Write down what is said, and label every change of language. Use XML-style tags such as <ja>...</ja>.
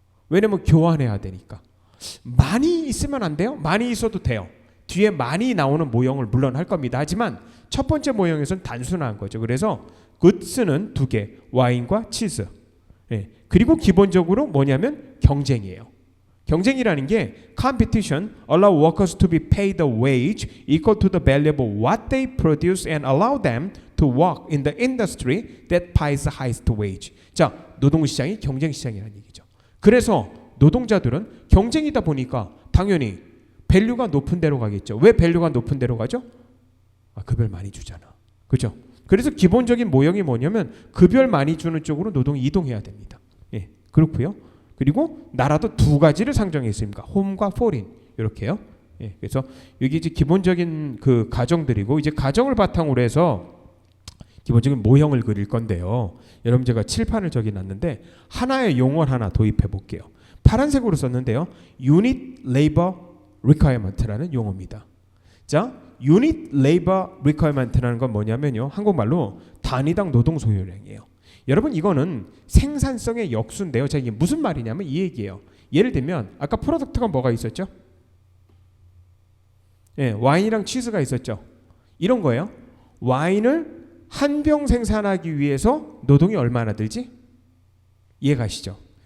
<ko>왜냐면 교환해야 되니까. 많이 있으면 안 돼요? 많이 있어도 돼요. 뒤에 많이 나오는 모형을 물론 할 겁니다. 하지만 첫 번째 모형에서는 단순한 거죠. 그래서 goods는 두 개, 와인과 치즈. 예. 그리고 기본적으로 뭐냐면 경쟁이에요. 경쟁이라는 게</ko> <en>competition allow workers to be paid a wage equal to the value of what they produce and allow them to work in the industry that pays the highest wage.</en> <ko>자, 노동시장이 경쟁시장이라는 얘기죠. 그래서 노동자들은 경쟁이다 보니까 당연히 밸류가 높은 데로 가겠죠. 왜 밸류가 높은 데로 가죠? 급여를 많이 주잖아. 그죠? 그래서 기본적인 모형이 뭐냐면 급여를 많이 주는 쪽으로 노동이 이동해야 됩니다. 예, 그렇고요. 그리고 나라도 두 가지를 상정했습니다. 홈과 포린 이렇게요. 예, 그래서 여기 이제 기본적인 그 가정들이고 이제 가정을 바탕으로 해서 기본적인 모형을 그릴 건데요. 여러분 제가 칠판을 저기 놨는데 하나의 용어를 하나 도입해 볼게요. 파란색으로 썼는데요. Unit Labor Requirement라는 용어입니다. 자, Unit Labor Requirement라는 건 뭐냐면요. 한국말로 단위당 노동 소요량이에요. 여러분 이거는 생산성의 역수인데요. 자, 이게 무슨 말이냐면 이 얘기예요. 예를 들면 아까 프로덕트가 뭐가 있었죠? 예, 와인이랑 치즈가 있었죠. 이런 거예요. 와인을 한 병 생산하기 위해서 노동이 얼마나 들지? 이해가시죠?</ko>